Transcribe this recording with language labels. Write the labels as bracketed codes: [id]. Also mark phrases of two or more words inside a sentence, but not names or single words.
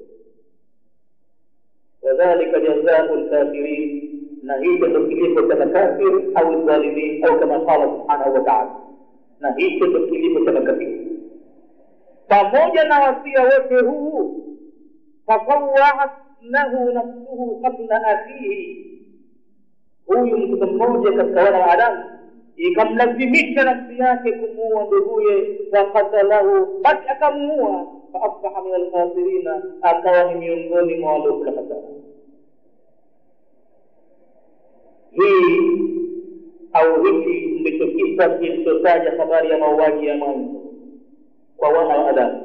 [ar] وذلك جزاء الكافرين, [sw] na hicho ndio kilipo cha makafiri au dhalimin, au kama [ar] قال سبحانه وتعالى, [sw] na hicho ndio kilipo cha makafiri. Pamoja na wasia wote huu, [ar] طوعت له نفسه قتل أخيه. [sw] huyu mtu mmoja katika wana wa Adamu ikamlazimisha nafsi yake kumuua nduguye, faqatalahu, basi akamuua, [ar] فأصبح من الخاسرين, [sw] akawa ni miongoni mwa waliokula hasara. Hii au hiki ndicho kisa kilichotaja habari ya mauaji ya mwanzo kwa wana wa Adamu.